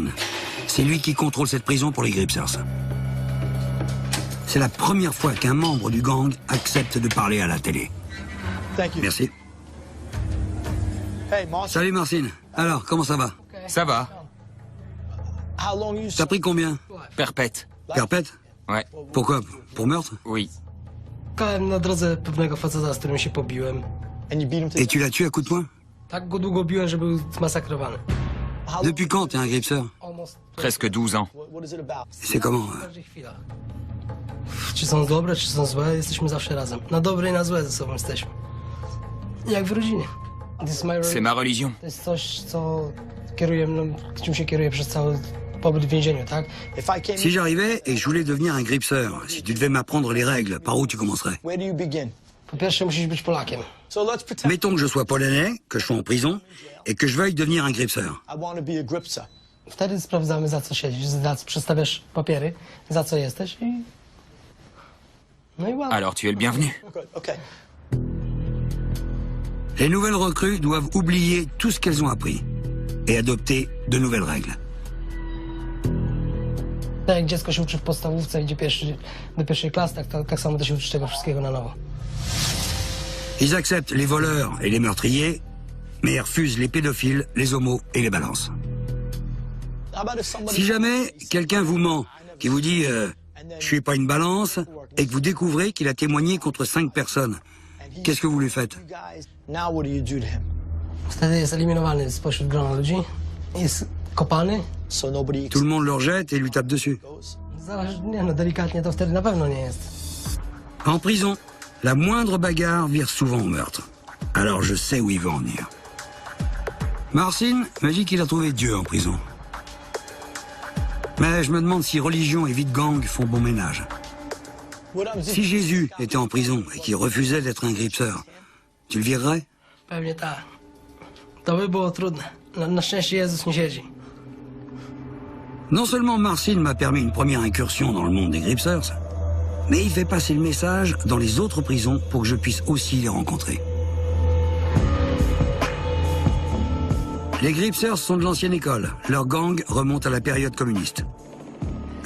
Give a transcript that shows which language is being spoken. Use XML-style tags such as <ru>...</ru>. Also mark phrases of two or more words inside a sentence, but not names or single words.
<fr>C'est lui qui contrôle cette prison pour les Gripsers. C'est la première fois qu'un membre du gang accepte de parler à la télé. Merci. Salut Marcin. Alors, comment ça va? Ça va. T'as pris combien? Perpète. Perpète? Ouais. Pourquoi? Pour meurtre? Oui.</fr> <pl>Spotkałem na drodze pewnego faceta, z którym się pobiłem.</pl> <fr>Et tu l'as tué à coups de poing?</fr> <pl>Tak go długo biłem, że był zmasakrowany.</pl> <fr>Depuis quand t'es un Gripser? Presque 12 ans. C'est comment?</fr> <pl>W każdej chwili. Czy są dobre, czy są złe, jesteśmy zawsze razem. Na dobre i na złe ze sobą jesteśmy. Jak w rodzinie.</pl> <fr>C'est ma religion.</fr> <pl>To jest coś, co kieruje mną, czym się kieruje przez cały pobyt w więzieniu, tak?</pl> <fr>Si j'arrivais et je voulais devenir un Gripser, si tu devais m'apprendre les règles, par où tu commencerais?</fr> <pl>Po pierwsze musisz być Polakiem.</pl> <fr>Mettons que je sois polonais, que je sois en prison, et que je veuille devenir un Gripser.</fr> <pl>Wtedy sprawdzamy, za co siedzisz, przedstawiasz papiery, za co jesteś i... No i ładnie.</pl> <fr>Alors tu es le bienvenu. Les nouvelles recrues doivent oublier tout ce qu'elles ont appris et adopter de nouvelles règles.</fr> <pl>Tak jak dziecko się uczy w podstawówce, idzie do pierwszej klasy, tak samo to się uczy tego wszystkiego na nowo.</pl> <fr>Ils acceptent les voleurs et les meurtriers, mais refusent les pédophiles, les homos et les balances. Si jamais quelqu'un vous ment, qui vous dit je suis pas une balance, et que vous découvrez qu'il a témoigné contre 5 personnes, qu'est-ce que vous lui faites?</fr> <pl>Wtedy jest eliminowany spośród grona ludzi, jest kopany.</pl> <fr>Tout le monde le rejette et lui tape dessus.</fr> <pl>Nie no, delikatnie to wtedy na pewno nie jest.</pl> <fr>En prison, la moindre bagarre vire souvent au meurtre. Alors je sais où il veut en venir. Marcin me dit qu'il a trouvé Dieu en prison. Mais je me demande si religion et vie de gang font bon ménage. Si Jésus était en prison et qu'il refusait d'être un Gripser, tu le virerais?</fr> <pl>Pewnie tak. To by było trudne. Na szczęście Jezus nie siedzi.</pl> <fr>Non seulement Marcin m'a permis une première incursion dans le monde des Gripsers, mais il fait passer le message dans les autres prisons pour que je puisse aussi les rencontrer. Les Gripsers sont de l'ancienne école. Leur gang remonte à la période communiste.</fr>